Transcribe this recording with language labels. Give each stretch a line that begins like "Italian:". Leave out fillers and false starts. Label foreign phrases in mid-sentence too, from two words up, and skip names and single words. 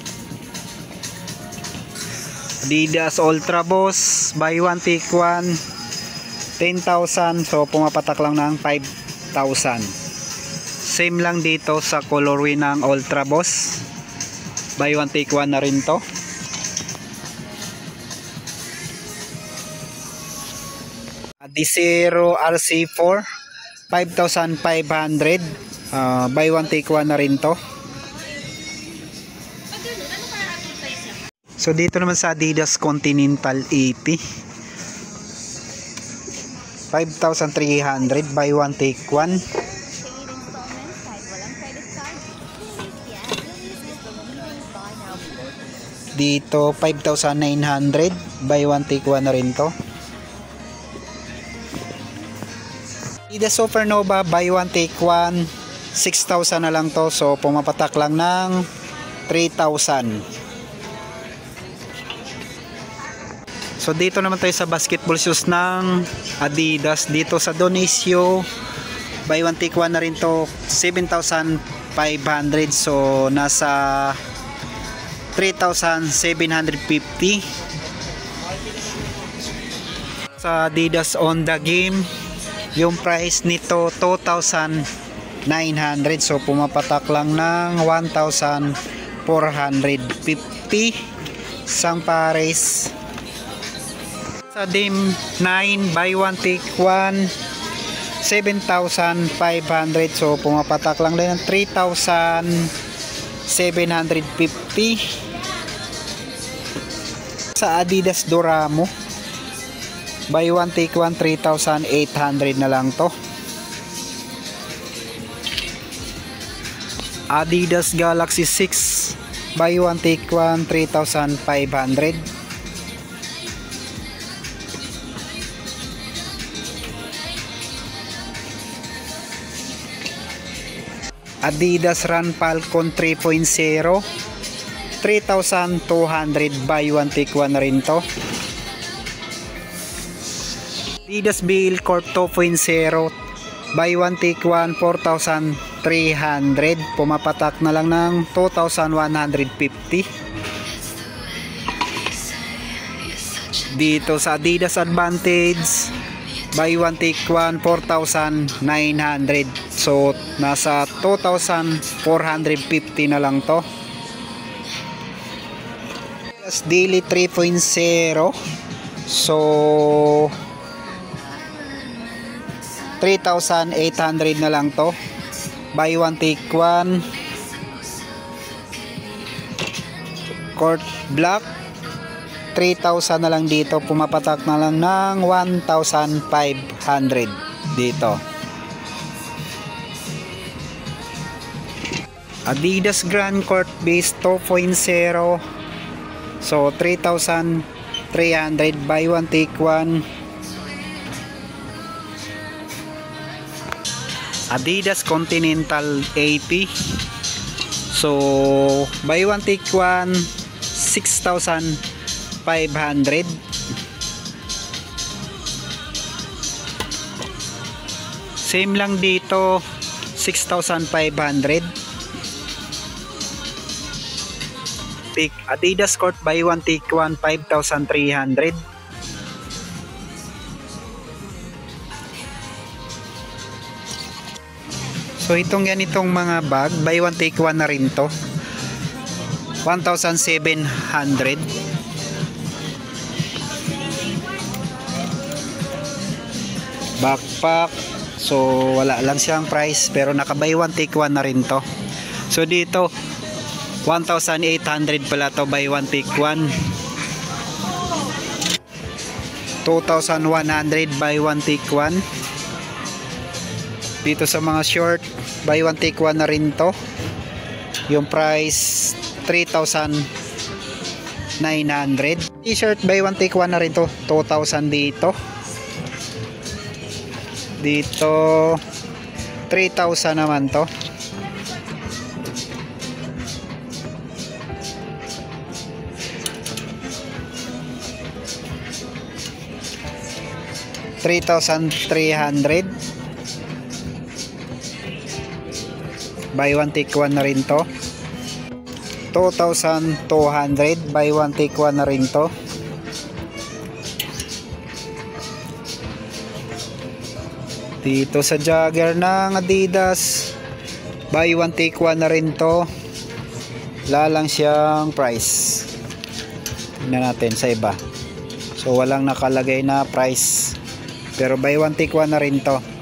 Filipino: Adidas Ultra Boss,
English: buy one take one,
Filipino: 10,000, so pumapatak lang ng 5,000. Same lang dito sa colorway ng Ultra Boss,
English: buy one take one
Filipino: na rin to. Adizero RC4, 5,500,
English: buy one take one
Filipino: na rin to. So dito naman sa Adidas Continental 80, 5,300
English: buy one take one.
Filipino: Dito 5,900
English: buy one take one
Filipino: na rin to. The Supernova
English: buy one take one
Filipino: 6,000 na lang to, so pumapatak lang ng 3,000. So dito naman tayo sa basketball shoes ng Adidas. Dito sa Donisio
English: buy one take one
Filipino: na rin to, 7,500, so nasa 3,750. Sa Adidas on the game, yung price nito 2,900, so pumapatak lang ng 1,450 isang pares. Sa Dim 9
English: buy one take one
Filipino: 7,500, so pumapatak lang din ng 3,750. Sa Adidas Doramo
English: buy one take one
Filipino: 3,800 na lang to.
English: Adidas Galaxy 6 buy one take one 3,500.
Filipino: Adidas Run Falcon 3.0 3,200
English: buy one take one
Filipino: na rin to.
English: Adidas BL Corp 2.0 buy one take one 4,300,
Filipino: pumapatak na lang ng 2,150. Dito sa Adidas Advantage
English: buy one take one
Filipino: 4,900, so nasa 2,450 na lang to. Daily 3.0, so 3,800 na lang to.
English: Buy one take one
Filipino: Court Black 3,000 na lang dito, pumapatak na lang ng 1,500 dito.
English: Adidas Grand Court Base 2.0, so 3,300 buy one take one. Adidas Continental 80, so buy one take one 6,500.
Filipino: Same lang dito, 6,500.
English: Adidas Court buy one take one 5,300.
Filipino: So itong ganitong mga bag
English: buy one take one
Filipino: na rin to, 1,700. Backpack, so wala lang siyang price pero naka
English: buy one take one
Filipino: na rin to. So dito 1,800 pala to
English: buy one take one,
Filipino: 2,100
English: buy one take one.
Filipino: Dito sa mga short
English: buy one take one
Filipino: na rin to, yung price 3,900. T-shirt
English: buy one take one
Filipino: na rin to, 2,000 dito. Dito 3,000 naman to. $3,300
English: buy one take one
Filipino: na rin to. 2,200
English: buy one take one
Filipino: na rin to. Dito sa jogger ng Adidas
English: buy one take one
Filipino: na rin to, lalang siyang price. Tingnan natin sa iba, so walang nakalagay na price pero
English: buy one take one
Filipino: na rin to.